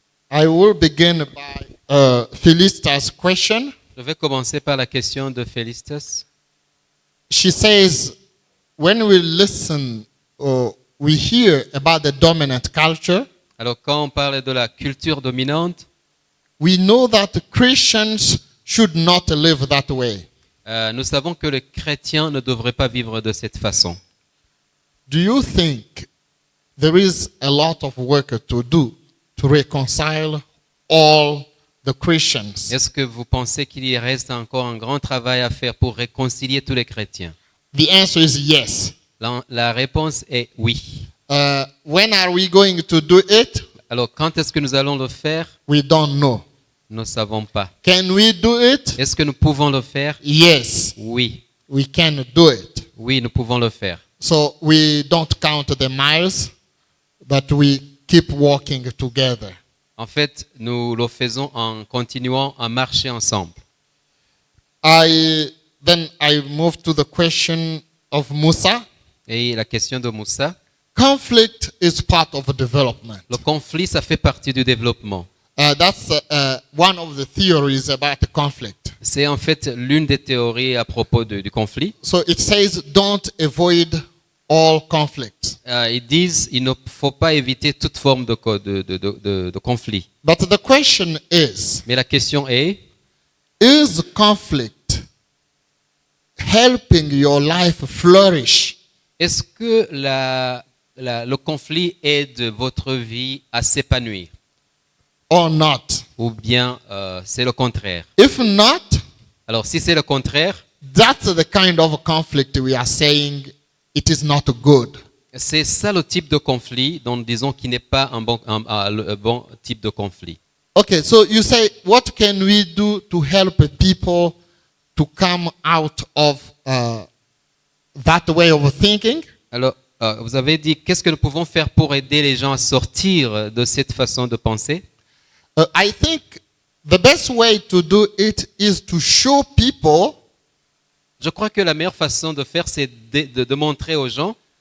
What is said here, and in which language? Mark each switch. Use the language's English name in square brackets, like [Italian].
[English] I will begin by Felicitas' question. [French] Je vais commencer par la question de Félistas. [English] She says, when we listen or we hear about the dominant culture, [French] Alors, quand on parle de la culture dominante, [English] we know that Christians should not live that way. [French] nous savons que les chrétiens ne devraient pas vivre de cette façon. [English] Do you think there is a lot of work to do to reconcile all the Christians? [French] Est-ce que vous pensez qu'il y reste encore un grand travail à faire pour réconcilier tous les chrétiens? [English] The answer is yes. [French] La réponse est oui. [English] When are we going to do it? [French] Alors, quand est-ce que nous allons le faire? [English] We don't know. [French] Nous ne savons pas. [English] Can we do it? [French] Est-ce que nous pouvons le faire? [English] Yes, [French] Oui. [English] we can do it. [French] Oui, nous pouvons le faire. [English] So we don't count the miles, but we keep walking together. [French] En fait, nous le faisons en continuant à marcher ensemble. [English] Then I move to the question of Musa. [French] Et la question de Moussa, [English] Conflict is part of development. [French] le conflit, ça fait partie du développement. [English] That's one of the theories about the conflict. [French] C'est en fait l'une des théories à propos du conflit. [English] So it says, don't avoid all conflicts. [French] Ils disent il ne faut pas éviter toute forme de conflit. [English] But the question is [French] Mais la question est, [English] conflict helping your life flourish? [French] est-ce que le conflit aide votre vie à s'épanouir? [English] Or not? [French] Ou bien c'est le contraire? [English] If not, [French] Alors si c'est le contraire, [English] that's the kind of conflict we are saying it is not good. [French] c'est ça le type de conflit dont nous disons qu'il n'est pas un bon type de conflit. [English] Okay, so you say, what can we do to help people to come out of that way of thinking? [French] Alors, vous avez dit, qu'est-ce que nous pouvons faire pour aider les gens à sortir de cette façon de penser? [English] I think the best way to do it is to show people [French] Je crois que la meilleure façon de faire, c'est de montrer aux gens